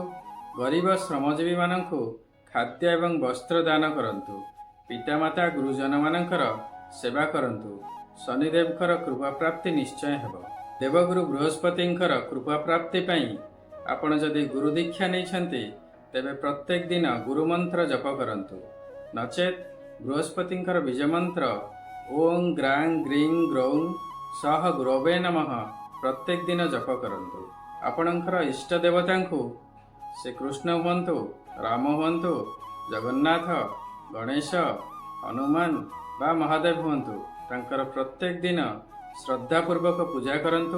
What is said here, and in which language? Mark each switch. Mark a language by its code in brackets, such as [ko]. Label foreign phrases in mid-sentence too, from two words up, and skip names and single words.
[or] ଗରିବ ଶ୍ରମଜୀବୀମାନଙ୍କୁ ଖାଦ୍ୟ ଏବଂ ବସ୍ତ୍ର ଦାନ କରନ୍ତୁ। ପିତାମାତା ଗୁରୁଜନମାନଙ୍କର ସେବା କରନ୍ତୁ। ଶନିଦେବଙ୍କର କୃପା ପ୍ରାପ୍ତି ନିଶ୍ଚୟ ହେବ। ଦେବଗୁରୁ ବୃହସ୍ପତିଙ୍କର କୃପା ପ୍ରାପ୍ତି ପାଇଁ ଆପଣ ଯଦି ଗୁରୁ ଦୀକ୍ଷା ନେଇଛନ୍ତି, ତେବେ ପ୍ରତ୍ୟେକ ଦିନ ଗୁରୁମନ୍ତ୍ର ଜପ କରନ୍ତୁ। ନଚେତ ବୃହସ୍ପତିଙ୍କର ବୀଜ ମନ୍ତ୍ର [sa] ओं ग्रां ग्रीं ग्रौं सह गुरवे नमः [or] ପ୍ରତ୍ୟେକ ଦିନ ଜପ କରନ୍ତୁ। ଆପଣଙ୍କର ଇଷ୍ଟ ଦେବତା ସେ କୃଷ୍ଣ ହୁଅନ୍ତୁ, ରାମ ହୁଅନ୍ତୁ, ଜଗନ୍ନାଥ, ଗଣେଶ, ହନୁମାନ ବା ମହାଦେବ ହୁଅନ୍ତୁ, ତାଙ୍କର ପ୍ରତ୍ୟେକ ଦିନ ଶ୍ରଦ୍ଧାପୂର୍ବକ ପୂଜା କରନ୍ତୁ।